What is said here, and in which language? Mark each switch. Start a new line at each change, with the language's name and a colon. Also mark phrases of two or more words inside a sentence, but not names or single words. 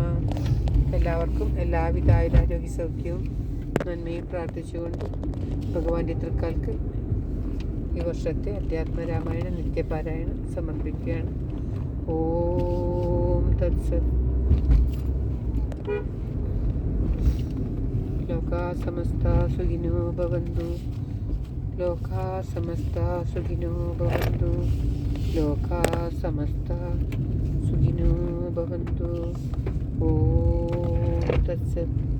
Malayalam: എല്ലാവർക്കും എല്ലാവിധ ആയുരാരോഗ്യ സൗഖ്യവും നന്മയും പ്രാർത്ഥിച്ചുകൊണ്ട് ഭഗവാന്റെ തൃക്കാൽക്ക് ഈ വർഷത്തെ അധ്യാത്മരാമായണ നിത്യപാരായണം സമർപ്പിക്കുകയാണ്.
Sanskrit: ഓം തത്സത്. ലോകാ സമസ്താ സുഖിനോ ഭവന്തു. ലോകാ സമസ്താ സുഖിനോ ഭവന്തു. ലോകാ സമസ്താ സുഖിനോ ഭവന്തു. ഓം തത്സത്.